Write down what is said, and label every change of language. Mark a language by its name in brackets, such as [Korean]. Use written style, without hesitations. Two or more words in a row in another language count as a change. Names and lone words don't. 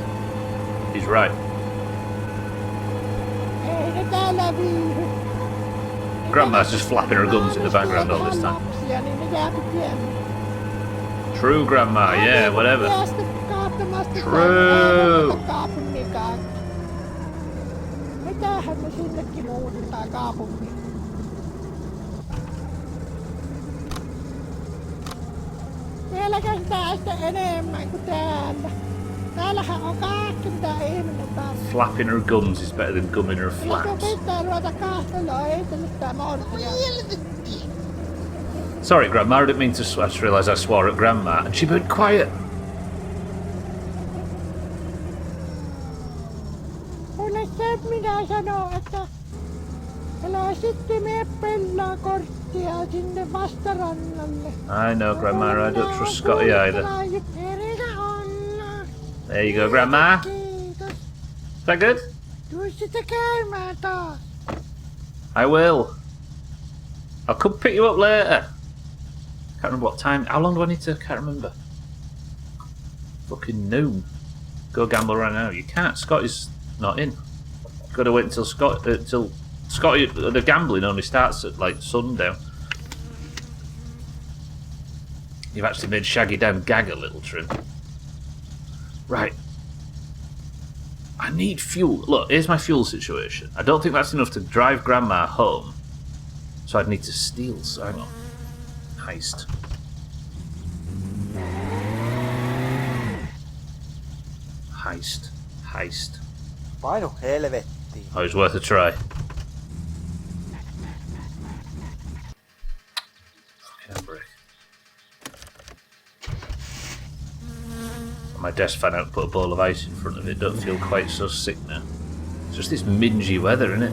[English] He's right. Grandma's just flapping her gums in the background all this time. True, Grandma, yeah, whatever. True. [Finnish] Vieläkö sitä sitten enemmän kuin täällä? Täällähän on kaikki mitä ihminen tarvitsee. [English] Flapping her gums is better than gumming her flaps. [Finnish] Pitää ruveta kahtelemaan, ei se mitään morsia. [English] Sorry, Grandma, I didn't mean to swear. I just realised I swore at Grandma, and she went quiet. [Finnish] Kuule se minä sanon, että älä sitten mene pellaa korttia sinne vastarannalle. [English] I know, Grandma, I don't trust Scotty either. There you go, Grandma. [Finnish] Kiitos. [English] Is that good? [Finnish] Tuu sitä käymään taas. [English] I will. I'll come pick you up later. Can't remember what time. How long do I need to? Can't remember. Fucking noon. Go gamble right now. You can't. Scotty's not in. Got to wait until Scotty. The gambling only starts at like sundown. You've actually made Shaggy down gag a little, Trim. Right. I need fuel. Look, here's my fuel situation. I don't think that's enough to drive Grandma home. So I'd need to steal. So hang on. Heist. Heist. [Finnish] Painu helvettiin. [English] Oh, it's worth a try. Fucking handbrake. My desk fan out and put a bowl of ice in front of it. Don't feel quite so sick now. It's just this mingy weather, innit?